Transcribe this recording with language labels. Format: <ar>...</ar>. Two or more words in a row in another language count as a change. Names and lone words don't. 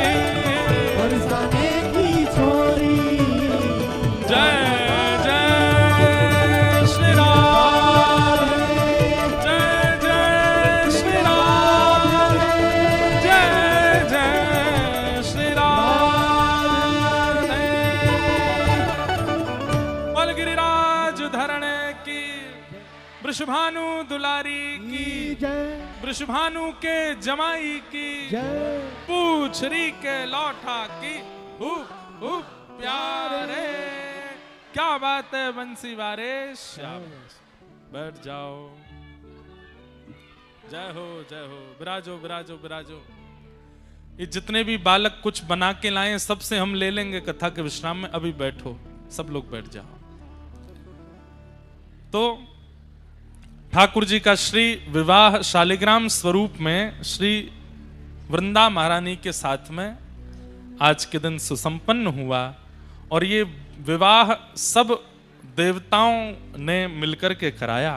<hi>जय जय श्री राम, जय जय श्री राम, जय जय श्री राम, बोल गिरिराज धरणे की, वृषभानु दुलारी की, वृषभानु के जमाई की, पूछरी के लौठा की, हुप हुप प्यारे। क्या बात है बंसी वारे, शाबाश, बैठ जाओ, जय हो जय हो, विराजो विराजो विराजो। ये जितने भी बालक कुछ बना के लाए सबसे हम ले लेंगे कथा के विश्राम में, अभी बैठो, सब लोग बैठ जाओ। तो ठाकुर जी का श्री विवाह शालिग्राम स्वरूप में श्री वृंदा महारानी के साथ में आज के दिन सुसंपन्न हुआ, और ये विवाह सब देवताओं ने मिलकर के कराया।</hi>